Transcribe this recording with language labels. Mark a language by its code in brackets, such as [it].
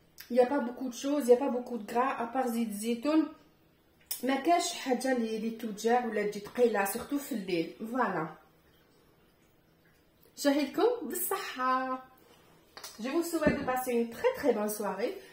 [fr] il n'y a pas beaucoup de choses, il n'y a pas beaucoup de gras à part [ar] زيت زيتون. ما كاش حاجه اللي توجع ولا تجي ثقيله سورتو في الليل. فوالا شهيتكم بالصحه. [fr] Je vous souhaite de passer une très très bonne soirée.